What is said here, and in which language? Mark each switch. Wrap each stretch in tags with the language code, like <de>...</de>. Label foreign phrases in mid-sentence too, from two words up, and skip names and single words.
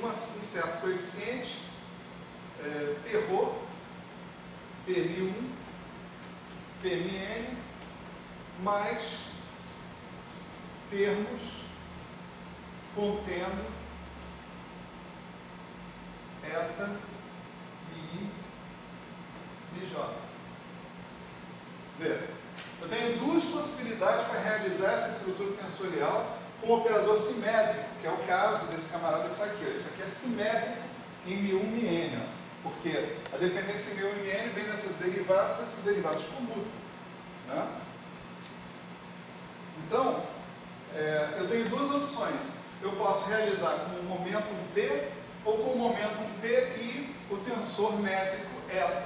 <pt>Um certo coeficiente, P rho, Pmi1, Pmn, mais termos contendo eta, mi, mj. Quer dizer, eu tenho duas possibilidades para realizar essa estrutura tensorial com um operador simétrico, que é o caso desse camarada que está aqui. Ó. Isso aqui é simétrico em μ1, μn, porque a dependência em μ1 e μn vem dessas derivadas, esses derivados comutam, né? Então, eu tenho duas opções. Eu posso realizar com o momento P ou com o momento P e o tensor métrico eta.</pt>